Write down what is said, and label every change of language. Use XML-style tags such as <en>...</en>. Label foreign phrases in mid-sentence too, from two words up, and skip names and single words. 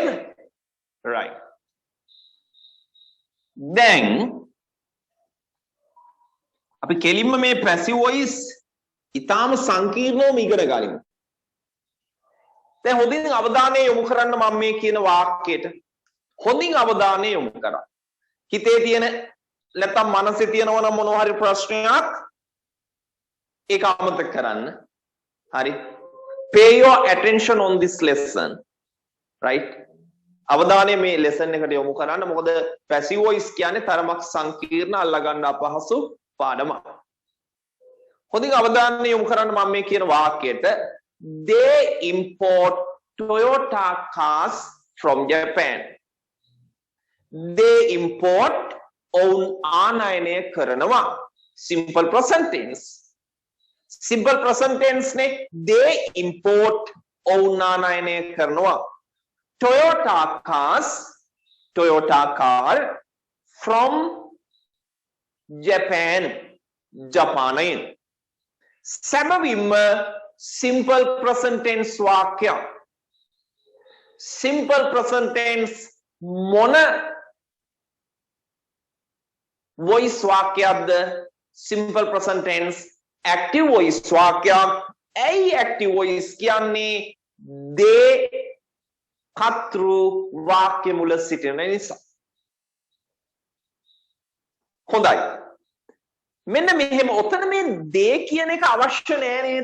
<si>right. දැන් අපි කෙලින්ම මේ</si> <en>passive voice</en> <si>ඊටාම සංකීර්ණවම ඉගෙන ගනිමු. දැන් හොඳින් අවධානය යොමු කරන්න මම මේ කියන වාක්‍යයට. හොඳින් අවධානය යොමු කරා. හිතේ තියෙන නැත්නම් මනසේ තියෙනවා නම් මොනවා හරි ප්‍රශ්නයක් ඒක අමතක කරන්න. හරි.</si> <en>Pay your attention on this lesson. Right?</en> <si>අවධානය මේ lesson එකට යොමු කරන්න. මොකද</si> <en>passive voice</en> <si>කියන්නේ තරමක් සංකීර්ණ අල්ලගන්න අපහසු පාඩමක්. හොඳින් අවධානය යොමු කරන්න මම මේ කියන වාක්‍යයට</si> <en>they import Toyota cars from Japan. They import own</en> <si>ආනයනය කරනවා.</si> <en>Simple present tense. Simple present tense ne they import own</en> <si>ආනයනය කරනවා.</si> <en>Toyota car from Japan.</en> <si>ජපානයෙන්. සැබවින්ම</si> <en>simple present tense</en> <si>වාක්‍ය.</si> <en>Simple present tense මොන voice වාක්‍යයක්ද? Simple present tense active voice වාක්‍යයක්.</en> <si>ඇයි</si> <en>active voice</en> <si>කියන්නේ? they කතෘ වාක්‍ය මුල සිටින නිසා. හොඳයි. මෙන්න මෙහෙම ඔතන මේ they කියන එක අවශ්‍ය නෑ නේද?</si>